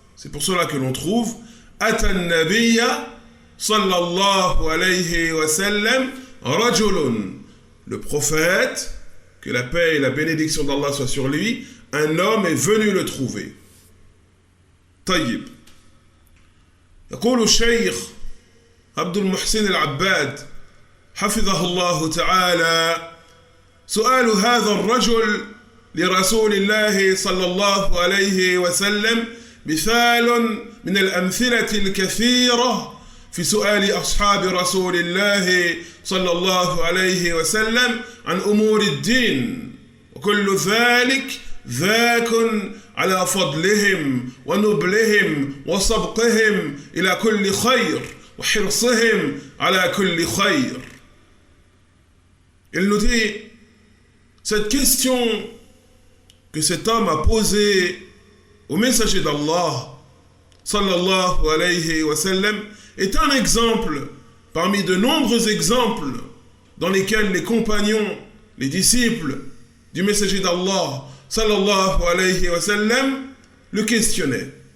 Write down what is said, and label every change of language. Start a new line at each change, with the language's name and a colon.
French: C'est pour cela que l'on trouve
Arabic: Ata an-nabiyya sallallahu alayhi wa sallam rajulun.
French: Le prophète, que la paix et la bénédiction d'Allah soient sur lui, un homme est venu le trouver.
Arabic: طيب. يقول الشيخ عبد المحسن العباد حفظه الله تعالى: سؤال هذا الرجل لرسول الله صلى الله عليه وسلم مثال من الأمثلة الكثيرة في سؤال أصحاب رسول الله صلى الله عليه وسلم عن أمور الدين، وكل ذلك ذاك على فضلهم ونبلهم وسبقهم إلى كل خير وحرصهم على كل خير.
French: Il nous dit, cette question que cet homme a posée au messager d'Allah, sallallahu alayhi wa sallam, est un exemple parmi de nombreux exemples dans lesquels les compagnons, les disciples du messager d'Allah, sallallahu alayhi wa sallam, le questionnaient.